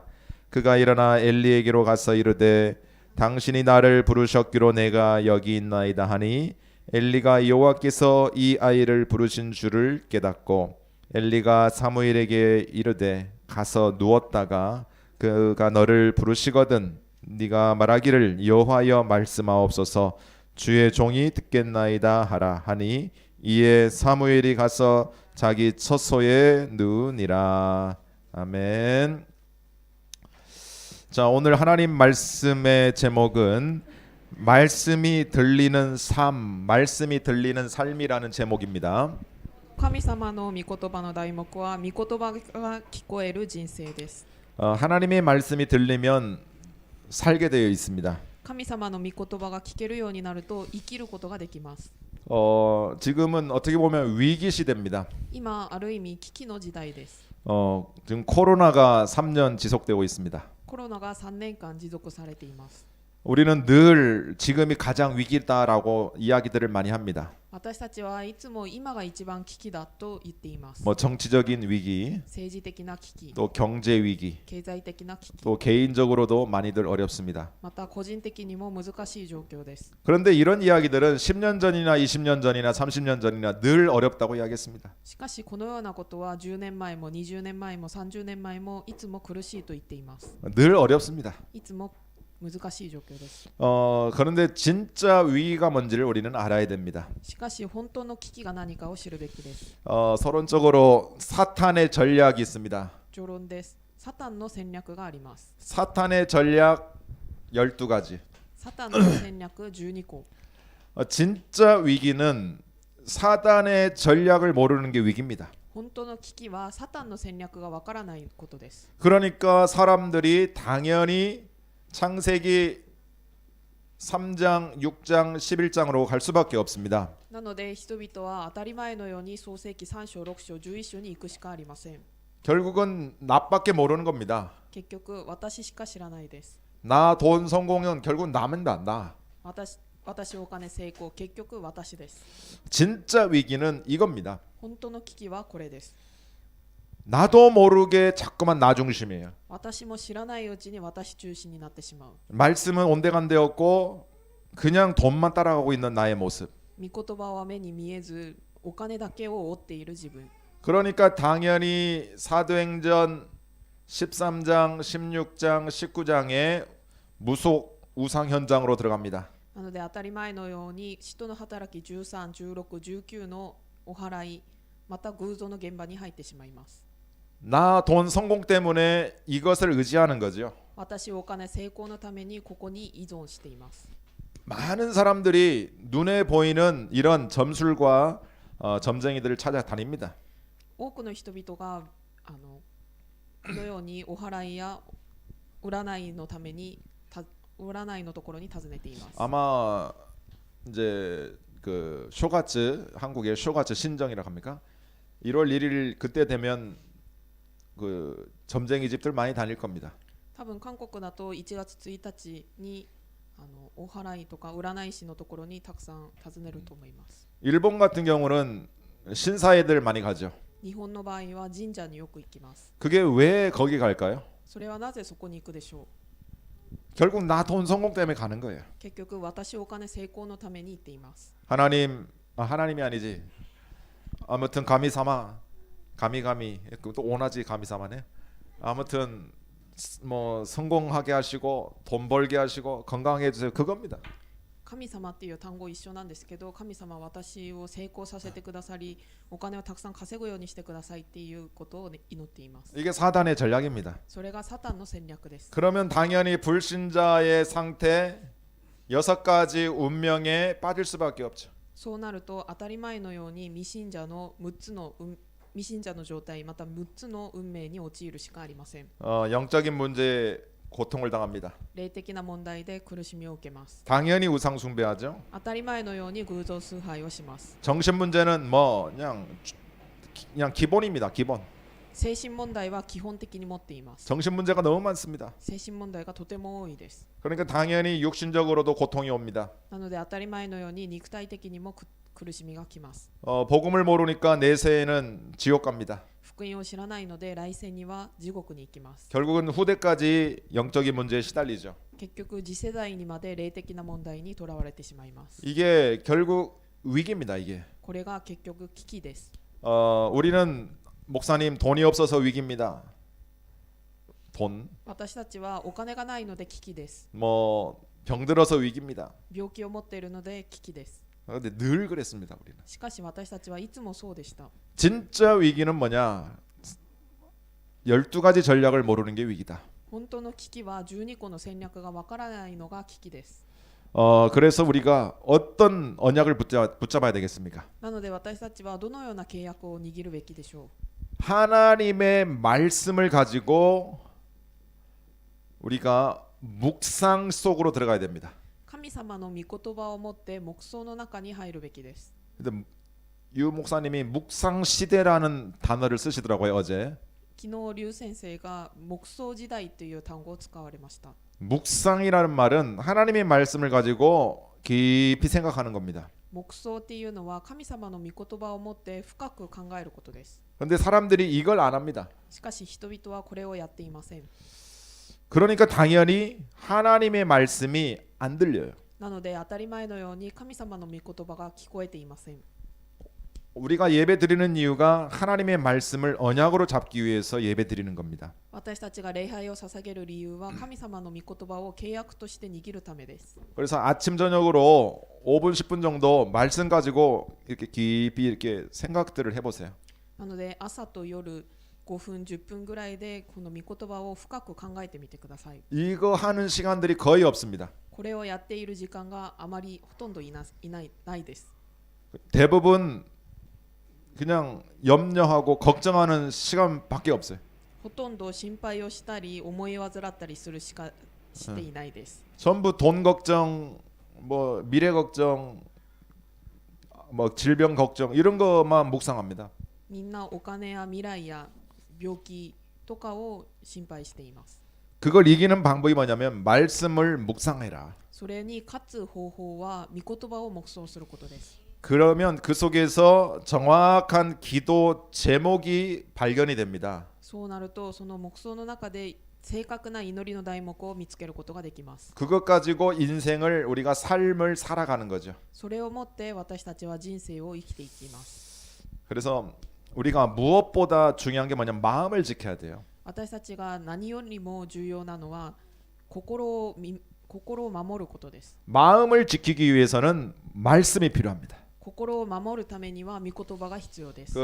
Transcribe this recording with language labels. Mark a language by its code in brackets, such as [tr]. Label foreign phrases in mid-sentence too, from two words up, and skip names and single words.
[ko] 그가 일어나 엘리에게로 가서 이르되 당신이 나를 부르셨기로 내가 여기 있나이다 하니 엘리가 여호와께서 이 아이를 부르신 줄을 깨닫고 엘리가 사무엘에게 이르되 가서 누웠다가 그가 너를 부르시거든 네가 말하기를 여호와여 말씀하옵소서 주의 종이 듣겠나이다 하라 하니 이에 사무엘이 가서 자기 처소에 누우니라. 아멘. 자, 오늘 하나님 말씀의 제목은 말씀이 들리는 삶, 말씀이 들리는 삶이라는 제목입니다. [ja] 神様の御言葉の題目は御言葉が聞こえる人生です。 [ko] 하나님의 말씀이 들리면 살게 되어 있습니다. [ja] 神様の御言葉が聞けるようになると生きることができます。 [ko] 지금은 어떻게 보면 위기 시대입니다. [ja] 今ある意味危機の時代です。 [ko] 지금 코로나가 3년 지속되고 있습니다. [ja] コロナが3年間持続されています。 [ko] 우리는 늘 지금이 가장 위기다라고 이야기들을 많이 합니다. [ja] 私たちはいつも今が一番危機だと言っています。 [ko] 뭐 정치적인 위기, [ja] 政治的な危機、 [ko] 또 경제 위기, [ja] 経済的な危機、 [ko] 또 개인적으로도 많이들 어렵습니다. [ja] また個人的にも難しい状況です。 [ko] 그런데 이런 이야기들은 10년 전이나 20년 전이나 30년 전이나 늘 어렵다고 이야기했습니다. [ja] しかしこのようなことは10年前も20年前も30年前もいつも苦しいと言っています。 [ko] 늘 어렵습니다. [ja] いつも難しい状況です。 [ko] 그런데 진짜 위기가 뭔지를 우리는 알아야 됩니다. [ja] しかし本当の危機が何かを知るべきです。 [ko] 서론적으로 사탄의 전략이 있습니다. [ja] 序論です。サタンの戦略があります。 [ko] 사탄의 전략 12가지. [ja] サタンの戦略12 個。 [ko] 진짜 위기는 사탄의 전략을 모르는 게 위기입니다. [ja] 本当の危機はサタンの戦略がわからないことです。 [ko] 그러니까 사람들이 당연히 창세기 3장, 6장, 11장으로 갈 수밖에 없습니다. [ja] なので人々は当たり前のように創世記3章6章11章に行くしかありません。 [ko] 결국은 나밖에 모르는 겁니다. [ja] 結局私しか知らないです。 [ko] 나 돈 성공은 결국 남은다. 나. [ja] 私お金成功結局私です。 [ko] 진짜 위기는 이겁니다. [ja] 本当の危機はこれです。 [ko] 나도 모르게 자꾸만 나 중심이에요. [ja] 私も知らないうちに私中心になってしまう。 [ko] 말씀은 온데간데없고 그냥 돈만 따라가고 있는 나의 모습. [ja] 御言葉は目に見えずお金だけを追っている自分。 [ko] 그러니까 당연히 사도행전 13장, 16장, 19장의 무속 우상 현장으로 들어갑니다. [ja] なので当たり前のように使徒の働き13、16、19のお祓いまた偶像の現場に入ってしまいます。 [ko] 나 돈 성공 때문에 이것을 의지하는 거죠. [ja] 私お金成功のためにここに依存しています。 [ko] 많은 사람들이 눈에 보이는 이런 점술과 점쟁이들을 찾아다닙니다. [ja] 多くの人々がこのようにお祓いや占いのために占いのところに訪ねています。 [ko] 아마 이제 그 쇼가츠 한국의 쇼가츠 신정이라고 합니까? 1월 1일 그때 되면 그 점쟁이 집들 많이 다닐 겁니다. [ja] 多分韓国だと1月1日にお祓いとか占い師のところにたくさん訪ねると思います。 [ko] 일본 같은 경우는 신사애들 많이 가죠. [ja] 日本の場合は神社によく行きます。 [ko] 그게 왜 거기 갈까요? [ja] それはなぜそこに行くでしょう。 [ko] 결국 나 돈 성공 때문에 가는 거예요. [ja] 結局私お金成功のために行っています。 [ko] 하나님이 아니지. [ja] 아무튼 神様、神神 또 同じ神様ね. [ko] 아무튼 뭐 성공하게 하시고 돈 벌게 하시고 건강하게 해주세요. 그겁니다. [ja] 神様っていう単語一緒なんですけど、神様は私を成功させてくださり、お金をたくさん稼ぐようにしてくださいっていうことを祈っています。 [ko] 이게 사단의 전략입니다. [ja] それがサタンの戦略です。 [ko] 그러면 당연히 불신자의 상태 6가지 운명에 빠질 수밖에 없죠. [ja] そうなると当たり前のように未信者の未信者の状態、また6つの運命に陥るしかありません。 [ko] 영적인 문제에 고통을 당합니다. [ja] 霊的な問題で苦しみを受けます。 [ko] 당연히 우상 숭배하죠. [ja] 当たり前のように偶像崇拝をします。 [ko] 정신 문제는 뭐 그냥 기본입니다. 기본. [ja] 精神問題は基本的に持っています。 [ko] 정신 문제가 너무 많습니다. [ja] 精神問題がとても多いです。 [ko] 그러니까 당연히 육신적으로도 고통이 옵니다. [ja] なので当たり前のように肉体的にも苦しみがきます。 [ko] 복음을 모르니까 내세에는 지옥 갑니다. [ja] 福音を知らないので来世には地獄に行きます。 [ko] 결국은 후대까지 영적인 문제에 시달리죠. [ja] 結局次世代にまで霊的な問題にとらわれてしまいます。 [ko] 이게 결국 위기입니다. 이게 [ja] これが結局危機です。 [ko] 우리는 목사님 돈이 없어서 위기입니다. 돈, [ja] 私たちはお金がないので危機です。 [ko] 뭐 병들어서 위기입니다. [ja] 病気を持っているので危機です。 [ko] 근데 늘 그랬습니다. 우리는. [ja] しかし私たちはいつもそうでした。 [ko] 진짜 위기는 뭐냐? 12가지 전략을 모르는 게 위기다. [ja] 本当の危機は12個の戦略がわからないのが危機です。 [ko] 그래서 우리가 어떤 언약을 붙잡아야 되겠습니까? [ja] なので私たちはどのような契約を握るべきでしょう。 [ko] 하나님의 말씀을 가지고 우리가 묵상 속으로 들어가야 됩니다. [ja] 神様の御言葉を持って黙想の中に入るべきです。 [ko] 근데 유 목사님이 묵상 시대라는 단어를 쓰시더라고요 어제. [ja] 昨日劉先生が黙想時代という単語を使われました。 [ko] 묵상이라는 말은 하나님의 말씀을 가지고 깊이 생각하는 겁니다. [ja] 黙想っていうのは神様の御言葉を持って深く考えることです。 [ko] 그런데 사람들이 이걸 안 합니다. [ja] しかし人々はこれをやっていません。 [ko] 그러니까 당연히 하나님의 말씀이 안 들려요. [ja] なので当たり前のように神様の御言葉が聞こえていません。 [ko] 우리가 예배 드리는 이유가 하나님의 말씀을 언약으로 잡기 위해서 예배 드리는 겁니다. [ja] 私たちが礼拝を捧げる理由は神様の御言葉を契約として握るためです。 [ko] 그래서 아침 저녁으로 5분 10분 정도 말씀 가지고 이렇게 깊이 이렇게 생각들을 해보세요. [ja] なので朝と夜5分10分ぐらいでこの御言葉を深く考えてみてください。 [ko] 이거 하는 시간들이 거의 없습니다. [ja] これをやっている時間があまりほとんどないです。 [ko] 대부분 그냥 염려하고 걱정하는 시간밖에 없어요. [ja] ほとんど心配をしたり思い患ったりするしかしていないです。 [ko] 전부 돈 걱정, 뭐 미래 걱정, 뭐 질병 걱정 이런 것만 묵상합니다. [ja] みんなお金や未来や病気とかを心配しています。 [ko] 그걸 이기는 방법이 뭐냐면 말씀을 묵상해라. [ja] それに勝つ方法は御言葉を黙想することです。 [ko] 그러면 그 속에서 정확한 기도 제목이 발견이 됩니다. [ja] そうなるとその黙想の中で正確な祈りの題目を見つけることができます。 [ko] 그것 가지고 인생을 우리가 삶을 살아가는 거죠. [ja] それをもって私たちは人生を生きていきます。 [ko] 그래서 우리가 무엇보다 중요한 게 뭐냐면 마음을 지켜야 돼요. [ja] 私たちが何よりも重要なのは心を守ることです。 [ko] 마음을 지키기 위해서는 말씀이 필요합니다. [ja] 心を守るためには御言葉が必要です。